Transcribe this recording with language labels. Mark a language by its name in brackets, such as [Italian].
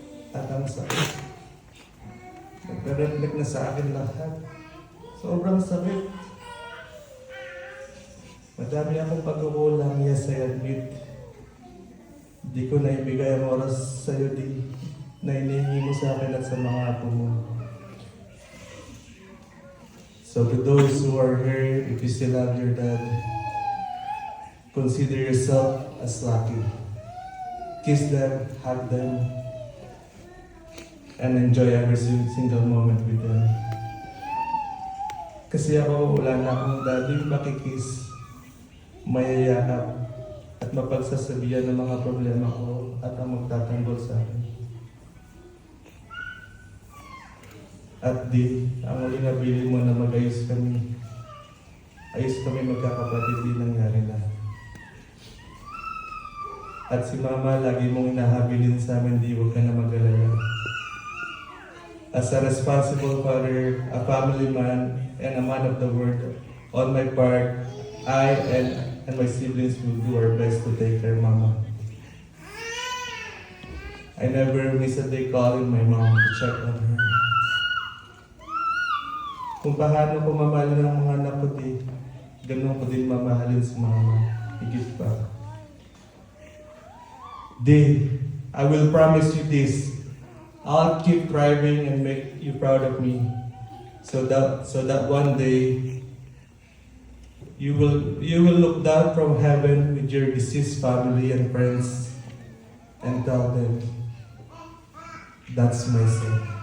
[Filipino] At ang sakit. Nag-reflect na sa akin lahat. Sobrang sakit. Madami akong pagkukulang, [English] yes, I admit. [Filipino] Di ko naibigay ang oras sa'yo, Di, na inihingi mo sa akin at sa mga apo mo. [English] So to those who are here, if you still love your dad, consider yourself as lucky. Kiss them, hug them, and enjoy every single moment with them. [Filipino] Kasi ako, wala na akong daddy makikiss, mayayakap, at mapagsasabihan ng mga problema ko at ang magtatanggol sa akin. At Di, ang uling nabili mo na mag-ayos kami. Ayos kami magkakapatid, Di, nangyari na. At si Mama, lagi mong inahabilin sa amin, Di, huwag ka na mag-alala. [English] As a responsible father, a family man, and a man of the word, on my part, I and my siblings will do our best to take care, Mama. I never miss a day calling my mom to check on her. [Filipino] Kung paano ko mamahalin ang mga anak ko, Di, ganun ko din mamahalin si Mama. Higit pa. [English] Di, I will promise you this. I'll keep thriving and make you proud of me. So that one day you will look down from heaven with your deceased family and friends and tell them, "That's my son.